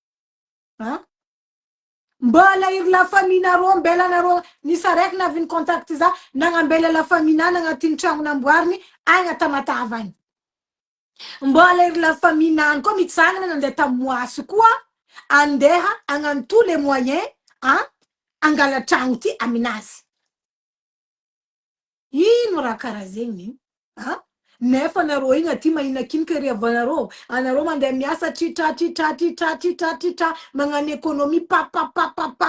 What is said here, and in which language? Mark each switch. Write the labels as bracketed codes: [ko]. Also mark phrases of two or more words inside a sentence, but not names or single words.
[mg] mbola iry [fr] la famille [mg] nareo ambelanareo nisy araiky naviny contact za nagnambela [fr] la famille [mg] nana agnatin'ny tragno namboariny agny atamatava agny mbola iry [fr] la famille [mg] nany koa mitsangana nandeha tamy moasy koa andeha agnano [fr] tous les moyens [mg] angala tragno ty aminazy ino raha karaha zegny nefa nareo igny aty mahinakinika ry avanareo anareo mandeha miasa tritratra magnano économie papapapapa